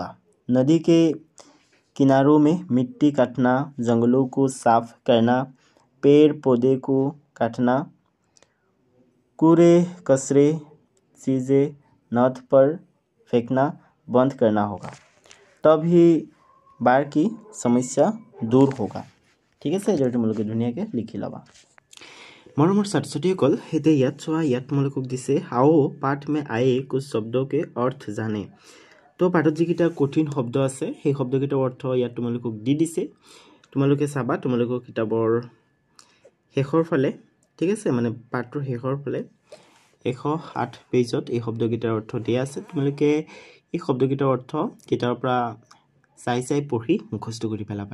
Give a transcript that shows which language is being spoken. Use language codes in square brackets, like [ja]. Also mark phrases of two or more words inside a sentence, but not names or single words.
[hi] नदी के किनारों में मिट्टी काटना, जंगलों को साफ करना, पेड़ पौधे को काटना, कूड़े कचरे चीज़ें नद पर फेंकना बंद करना होगा, तभी बाढ़ की समस्या दूर होगा। [as] ঠিক আছে, এইদৰে তোমালোকে ধুনীয়াকৈ লিখি ল'বা। মৰমৰ ছাত্ৰ-ছাত্ৰীসকল, এতিয়া ইয়াত চোৱা। ইয়াত তোমালোকক দিছে [hi] आओ पाठ में आए कुछ शब्दों के अर्थ जाने। [as] তো পাঠত যিকেইটা কঠিন শব্দ আছে সেই শব্দকেইটাৰ অৰ্থ ইয়াত তোমালোকক দি দিছে। তোমালোকে চাবা তোমালোকৰ কিতাপৰ শেষৰ ফালে, ঠিক আছে, মানে পাঠটোৰ শেষৰ ফালে 108 পেজত এই শব্দকেইটাৰ অৰ্থ দিয়া আছে। তোমালোকে এই শব্দকেইটাৰ অৰ্থ কিতাপৰ পৰা চাই পঢ়ি মুখস্থ কৰি পেলাবা।